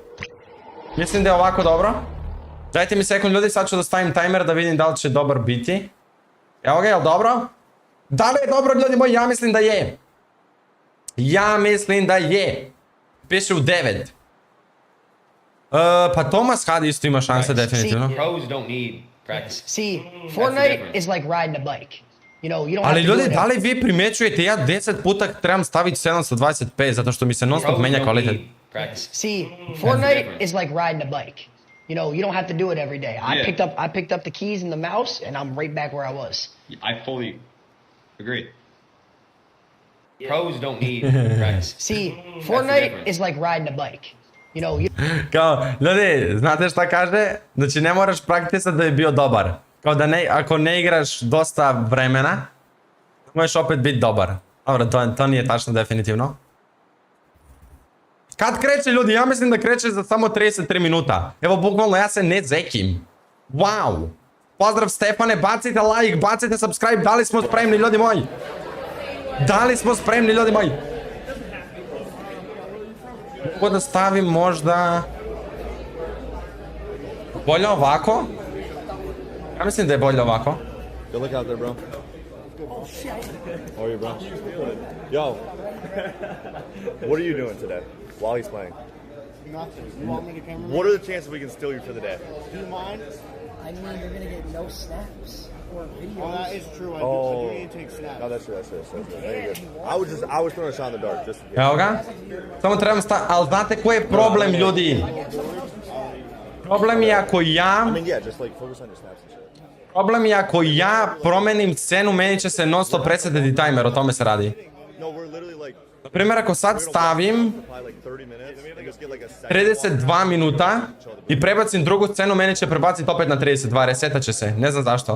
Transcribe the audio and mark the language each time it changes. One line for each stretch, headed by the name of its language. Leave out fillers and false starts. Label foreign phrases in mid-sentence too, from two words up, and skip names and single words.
Serbian: Mislim da je ovako dobro. Dajte mi sekund ljudi, sad ću da stavim timer da vidim da li će dobar biti. Evo ga, je li dobro? Da li je dobro ljudi moji? Ja mislim da je. Ja mislim da je. Piše u 9. Pa ThomasHD isto ima šanse definitivno.
English: Pros don't need practice. See, Fortnite is like riding a bike. You know, you don't
Serbian: Ali ljudi, da li vi primjećujete, ja 10 puta trebam staviti 720p zato što mi se non stop menja kvalitet.
English: See, Fortnite is like riding a bike. You know, you don't have to do it every day. I picked up the keys and the mouse, and I'm right back where I was. I fully agree. Pros don't need practice. See, Fortnite is like riding a bike. You know,
Serbian: Kao, ljudi, znate šta kaže? Znači ne moraš praktisati da je bio dobar. Kao da ako ne igraš dosta vremena, možeš opet biti dobar. Dobro, to nije tačno definitivno. Kad kreće ljudi? Ja mislim da kreće za samo 33 minuta. Evo, bukvalno ja se ne zekim. Wow! Pozdrav Stefane, bacite like, bacite subscribe, da li smo spremni ljudi moji? Da li smo spremni ljudi moji? Mogu da stavim možda... Bolje ovako? Ja mislim da je bolje ovako.
English: Good look out there, bro. How are you, bro? Yo. What are you doing today while he's playing? Nothing. You want me to camera? What are the chances we can steal you for the day? Do you mind? I mean, you're gonna get no snaps or videos. Oh, that is true. I do need to take snaps. No, that's true. Very good. I was throwing a shot in the dark just in case.
Serbian: Evo ga. Samo trebam ali znate koji je problem ljudi? Problem je ako ja...
English: I mean, yeah, just like focus on your snaps and shit.
Serbian: Problem je ako ja promenim scenu, meni će se non stop presetiti timer, o tome se radi. Na primjer, ako sad stavim 32 minuta i prebacim drugu scenu, meni će prebaciti opet na 32, resetat će se, ne znam zašto.